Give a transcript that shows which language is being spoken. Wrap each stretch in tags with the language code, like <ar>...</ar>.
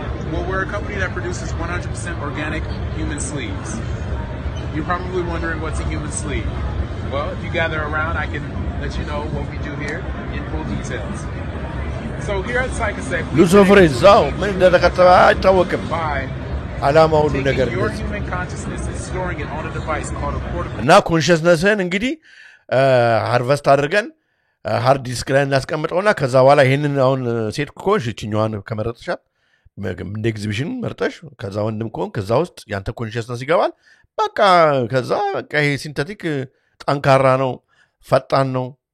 <en>Well, we're a company that produces 100% organic human sleeves. You're probably wondering what's a human sleeve. Well, if you gather around, I can let you know what we do here in full details. So here at Psychosafe,</en> <am>Lucifer እዛው ምን እንደተከተለ አይታወቅም ዓላማው ሁሉ ነገር</am> <en>your human consciousness is storing it on a device called a portable</en> <am>እና ኮንሽስነስን እንግዲህ ሃርቨስት አድርገን ሃርድ ዲስክ ላይ እናስቀምጠውና ከዛ በኋላ ይሄንን አሁን ሴት ኮንሽ እቺኛዋን ከመረጥሻት እንደ ኤግዚቢሽን መርጠሽ ከዛ ወንድም ኮን ከዛ ውስጥ ያንተ ኮንሽስነስ ይገባል በቃ ከዛ በቃ ይሄ ሲንተቲክ ጠንካራ ነው ፈጣን ነው</am>